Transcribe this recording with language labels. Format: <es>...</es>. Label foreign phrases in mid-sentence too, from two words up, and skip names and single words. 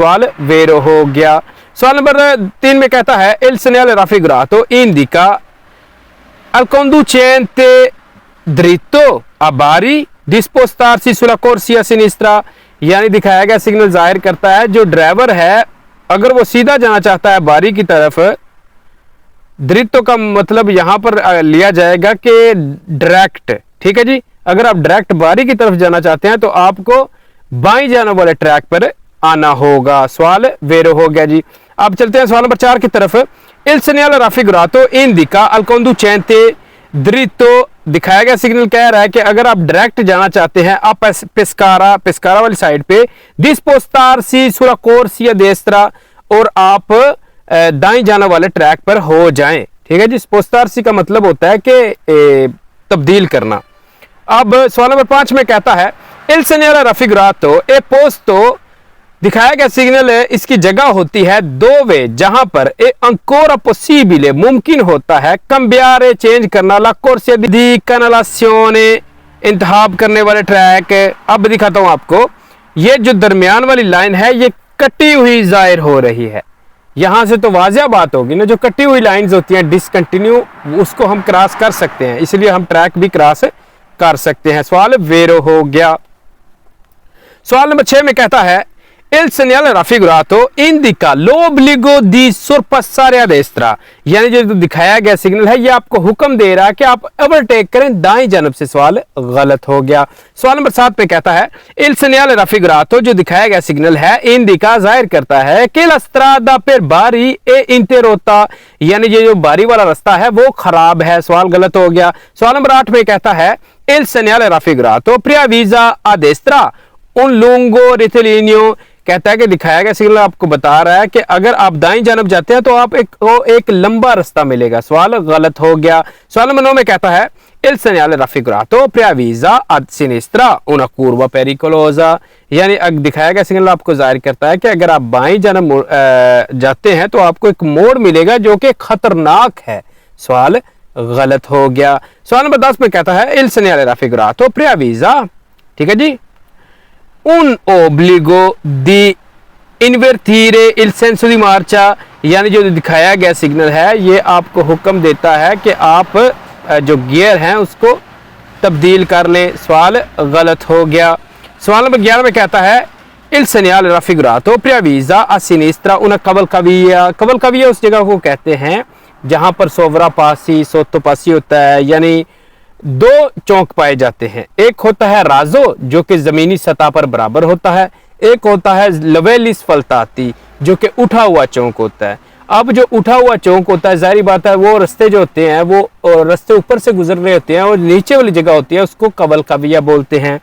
<hi>सवाल वेरो हो गया। सवाल नंबर 3 में कहता है</hi> <it>il segnale raffigurato indica al conducente dritto a Bari di spostarsi sulla corsia sinistra,</it> <hi>यानी दिखाया गया सिग्नल जाहिर करता है जो ड्राइवर है अगर वो सीधा जाना चाहता है बारी की तरफ, दृत्तो का मतलब यहां पर लिया जाएगा कि डायरेक्ट, ठीक है जी। अगर आप डायरेक्ट बारी की तरफ जाना चाहते हैं तो आपको बाईं जाने वाले ट्रैक पर आना होगा। सवाल वेरो हो गया जी। अब चलते हैं सवाल नंबर 4 की तरफ।</hi> <it>il segnale raffigurato indica al conducente dritto,</it> <hi>दिखाया गया सिग्नल कह रहा है कि अगर आप डायरेक्ट जाना चाहते हैं आप पेस्कारा वाली साइड पे</hi> <it>di spostarsi sulla corsia destra,</it> <hi>और आप दाएं जाने वाले ट्रैक पर हो जाएं, ठीक है जी। स्पोस्टारसी का मतलब होता है कि तब्दील करना। अब सवाल नंबर 5 में कहता है</hi> <it>il segnale raffigurato e posto,</it> <hi>दिखाया गया सिग्नल है इसकी जगह होती है दो वे जहां पर</hi> <it>è ancora possibile,</it> <hi>मुमकिन होता है cambiare, चेंज करना</hi> <it>la corsia di canalazione,</it> <hi>इंतखाब करने वाले ट्रैक। अब दिखाता हूं आपको, ये जो दरमियान वाली लाइन है ये कटी हुई जाहिर हो रही है। यहां से तो वाजिया बात होगी ना, जो कटी हुई लाइंस होती हैं डिसकंटिन्यू, उसको हम क्रॉस कर सकते हैं, इसलिए हम ट्रैक भी क्रॉस कर सकते हैं। सवाल वेरो हो गया। सवाल नंबर 6 में कहता है</hi> <it>il segnale raffigurato indica l'obbligo di sorpassare a destra,</it> <hi>यानी जो दिखाया गया सिग्नल है ये आपको हुक्म दे रहा है कि आप ओवरटेक करें दाईं जानब से। सवाल गलत हो गया। सवाल नंबर 7 पे कहता है</hi> <it>il segnale raffigurato,</it> <hi>जो दिखाया गया सिग्नल है indica, जाहिर करता है कि</hi> <it>la strada per Bari è interrotta,</it> <hi>यानी ये जो बारी वाला रास्ता है वो खराब है। सवाल गलत हो गया। सवाल नंबर 8 में कहता है</hi> <it>il segnale raffigurato preavvisa a destra un lungo rettilineo,</it> <hi>कहता है कि दिखाया गया सिग्नल आपको बता रहा है कि अगर आप दाईं जानब जाते हैं तो आप एक लंबा रास्ता मिलेगा। सवाल गलत हो गया। सवाल नंबर 9 में कहता है</hi> <it>il segnale raffigurato preavvisa a sinistra una curva pericolosa,</it> <hi>यानी दिखाया गया सिग्नल आपको जाहिर करता है कि अगर आप बाईं जानब जाते हैं तो आपको एक मोड़ मिलेगा जो कि खतरनाक है। सवाल गलत हो गया। सवाल नंबर 10 में कहता है</hi> <it>il segnale raffigurato preavvisa,</it> <hi>ठीक है जी,</hi> <it>un obbligo di invertire il senso di marcia,</it> <hi>यानी जो दिखाया गया सिग्नल है ये आपको हुक्म देता है कि आप जो गियर हैं उसको तब्दील कर लें। सवाल गलत हो गया। सवाल नंबर 11 में कहता है</hi> <it>il segnale raffigurato preavvisa a sinistra una cavalcavia,</it> <hi>cavalcavia उस जगह को कहते हैं जहां पर</hi> <it>sovra passi sotto passi</it> <hi>होता है, यानी दो चौक पाए जाते हैं। एक होता है राजो जो कि जमीनी सतह पर बराबर होता है, एक होता है</hi> <it>livelli sfalsati</it> <hi>जो कि उठा हुआ चौक होता है। अब जो उठा हुआ चौक होता है जाहिर बात है वो रास्ते जो होते हैं वो रास्ते ऊपर से गुजर रहे होते हैं और नीचे वाली जगह होती है उसको कवलकविया बोलते हैं।</hi>